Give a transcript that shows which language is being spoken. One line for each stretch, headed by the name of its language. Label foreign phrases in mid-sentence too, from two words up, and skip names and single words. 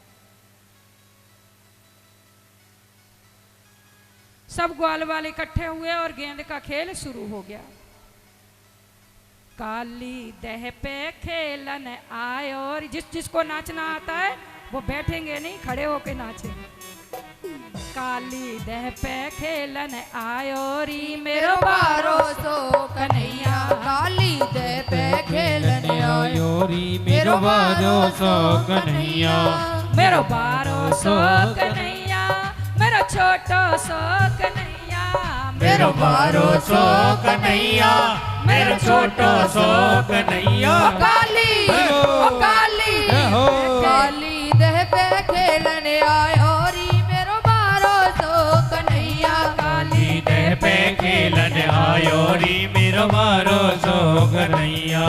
Hindi: सब ग्वाल वाले इकट्ठे हुए और गेंद का खेल शुरू हो गया।
Braj: काली दह पे खेलन आए,
Hindi: और जिसको नाचना आता है वो बैठेंगे नहीं, खड़े होके नाचेंगे।
Braj: काली दह पे खेलन आयो री मेरो बारो सो कन्हैया। काली दह पे खेलन आयो री मेरो बारो सो कन्हैया। मेरो बारो सो कन्हैया, मेरो छोटो सो कन्हैया। मेरो बारो सो कन्हैया, मेरो छोटो सो कन्हैया। काली ओ काली काली दह पे खेलन आयो री मेरो बारो सो कन्हैया। काली दह पे खेलन आयो री मेरो बारो सो कन्हैया।